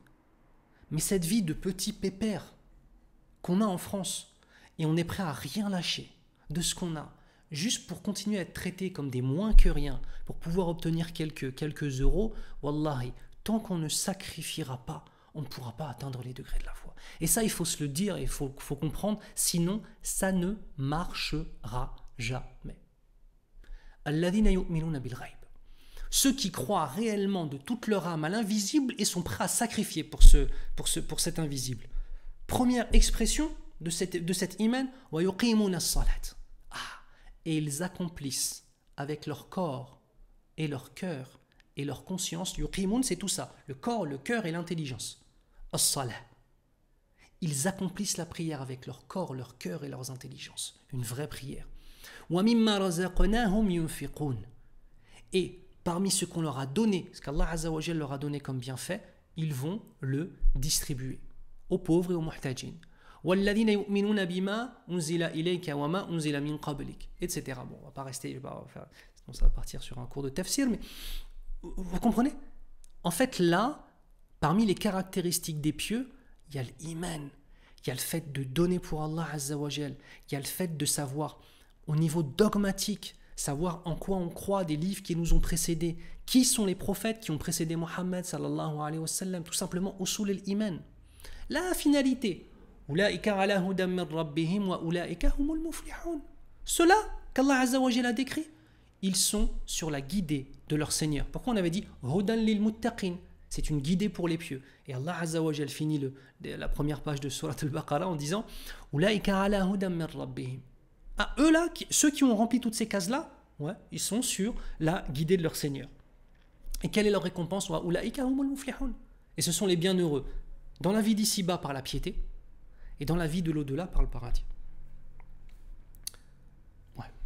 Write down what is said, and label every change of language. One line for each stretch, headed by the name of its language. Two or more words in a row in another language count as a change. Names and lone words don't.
French: Mais cette vie de petit pépère qu'on a en France, et on est prêt à rien lâcher de ce qu'on a, juste pour continuer à être traité comme des moins que rien, pour pouvoir obtenir quelques euros, wallahi, tant qu'on ne sacrifiera pas, on ne pourra pas atteindre les degrés de la foi. Et ça, il faut se le dire, et il faut comprendre, sinon ça ne marchera jamais.
Arabic: الذين يؤمنون بالغيب.
French: Ceux qui croient réellement de toute leur âme à l'invisible et sont prêts à sacrifier pour cet invisible. Première expression de cet iman,
Arabic: ويقيمون الصلاة.
French: Et ils accomplissent avec leur corps et leur cœur et leur conscience. Yuqimun, c'est tout ça, le corps, le cœur et l'intelligence. As-salah. Ils accomplissent la prière avec leur corps, leur cœur et leurs intelligences. Une vraie prière.
Arabic: ومما رزقناهم ينفقون.
French: Et parmi ce qu'on leur a donné, ce qu'
Arabic: الله عز وجل
French: leur a donné comme bienfait, ils vont le distribuer aux pauvres et aux muhtajin.
Arabic: وَالَّذِينَ يُؤْمِنُونَ بِمَا أُنزِلَ إِلَيْكَ وَمَا أُنزِلَ مِنْ قَبْلِكَ,
French: etc. Bon, on va pas rester, sinon ça va partir sur un cours de tafsir, mais vous comprenez? En fait, là, parmi les caractéristiques des pieux, il y a l'iman, il y a le fait de donner pour
Arabic: الله عز وجل,
French: il y a le fait de savoir, au niveau dogmatique, savoir en quoi on croit des livres qui nous ont précédés, qui sont les prophètes qui ont précédé Mohammed
Arabic: صلى الله عليه وسلم,
French: tout simplement
Arabic: أصول الإيمان.
French: La finalité, ceux-là qu'
Arabic: الله عز وجل
French: a décrit, ils sont sur la guidée de leur Seigneur. Pourquoi on avait dit
Arabic: هدى للمتقين,
French: c'est une guidée pour les pieux. Et
Arabic: الله عز وجل
French: finit la première page de Surat al-Baqarah en disant
Arabic: أولئك على هدى من ربهم.
French: Eux là, ceux qui ont rempli toutes ces cases-là, ouais, ils sont sur la guidée de leur Seigneur. Et quelle est leur récompense? Et ce sont les bienheureux. Dans la vie d'ici-bas par la piété, et dans la vie de l'au-delà par le paradis. Ouais.